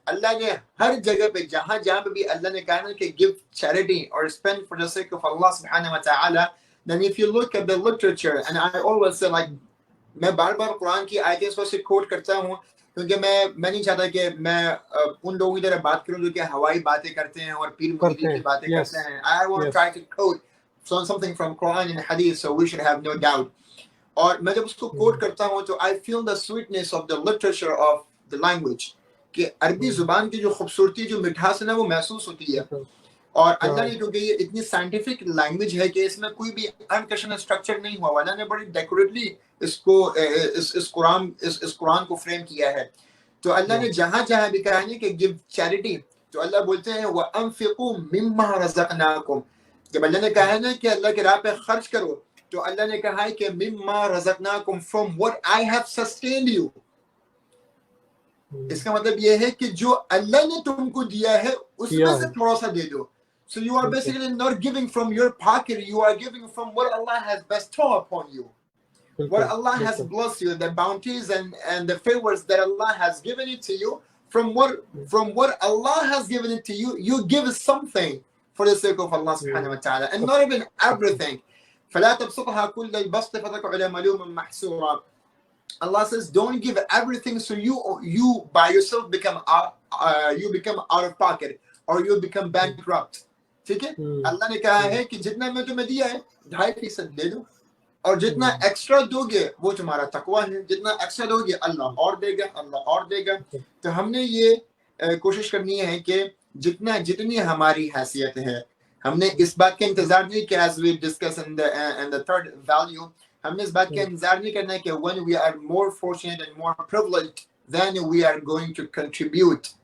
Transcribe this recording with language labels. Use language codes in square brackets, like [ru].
[ur] اللہ نے ہر جگہ پہ جہاں پہ بھی اللہ نے کہا نا کہ [en] give charity or spend for the sake of Allah [ur] subhanahu wa ta'ala. [en] Then if you look at the literature, and I always say like, [ur] میں بار بار قرآن کی آیتیں اس وقت کوٹ کرتا ہوں کیونکہ میں نہیں چاہتا کہ میں ان لوگوں کی طرح بات کروں جو کہ ہوائی باتیں کرتے ہیں اور پیر مریدی کی باتیں کرتے ہیں. [en] I want to try to quote something from Quran and Hadith, so we should have no doubt. [ur] اور میں جب اس کو کوٹ کرتا ہوں تو [en] I feel the sweetness of the literature of the language, [ur] کہ عربی زبان کی جو خوبصورتی جو مٹھاس ہے نا وہ محسوس ہوتی ہے. اور اللہ نے کیونکہ یہ اتنی سائنٹیفک لینگویج ہے کہ اس میں کوئی بھی انکشن اسٹرکچر نہیں ہوا, اللہ نے بڑی ڈیکوریٹلی اس قرآن کو فریم کیا ہے. تو اللہ نے جہاں بھی کہا ہے کہ [en] give charity, [ur] تو اللہ بولتے ہیں [ar] وَأَنفِقُوا مِمَّا رَزَقْنَاكُمْ. [ur] جب اللہ نے کہا ہے نا کہ اللہ کے راہ پہ خرچ کرو تو اللہ نے کہا ہے کہ [ar] مِمَّا رَزَقْنَاكُمْ [en] from what I have sustained you. [ur] اس کا مطلب یہ ہے کہ جو اللہ نے تم کو دیا ہے اس میں سے تھوڑا سا دے دو. [en] So you are basically not giving from your pocket, you are giving from what Allah has bestowed upon you. What Allah has blessed you, the bounties and the favors that Allah has given it to you, from what Allah has given it to you, you give something for the sake of Allah subhanahu wa ta'ala, and not even everything. [ar] فَلَا تَبْسُطْهَا كُلَّ الْبَسْطِ فَتَقْعُدَ مَلُومًا مَحْسُورًا. [en] Allah says, don't give everything so you by yourself become out of pocket or you become bankrupt. [ur] ٹھیک ہے, اللہ نے کہا ہے کہ جتنا میں تمہیں دیا ہے 2.5% دے دو, اور جتنا ایکسٹرا دو گے وہ تمہارا تقویٰ ہے, جتنا ایکسٹرا دو گے اللہ اور دے گا. تو ہم نے یہ کوشش کرنی ہے کہ جتنی ہماری حیثیت ہے, ہم نے اس بات کا انتظار نہیں کہ [en] as we discuss in the third value, [ur] ہم نے اس بات کا انتظار نہیں کرنا ہے کہ [en] when we are more fortunate and more privileged then we are going to contribute.